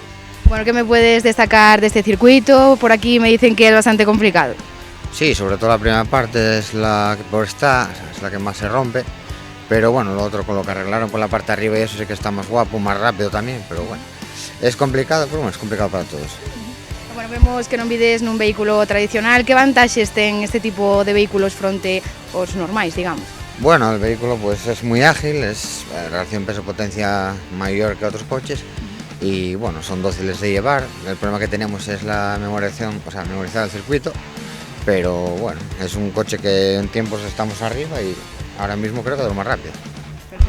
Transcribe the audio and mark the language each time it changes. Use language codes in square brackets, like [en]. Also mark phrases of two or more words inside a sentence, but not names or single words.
[es] Bueno, ¿qué me puedes destacar de este circuito? Por aquí me dicen que es bastante complicado. Sí, sobre todo la primera parte es la que por está, es la que más se rompe, pero bueno, lo otro con lo que arreglaron con la parte de arriba y eso sí que está más guapo, más rápido también, pero bueno, es complicado, pero bueno, es complicado para todos. [gl] Bueno, vemos que non vides nun vehículo tradicional. Que vantaxes ten este tipo de vehículos fronte aos normais, digamos? [es] Bueno, el vehículo pues es muy ágil, es relación peso-potencia mayor que otros coches y bueno, son dóciles de llevar. El problema que tenemos es la memorización, o sea, memorizar el circuito, pero bueno, es un coche que en tiempos estamos arriba y ahora mismo creo que es lo más rápido.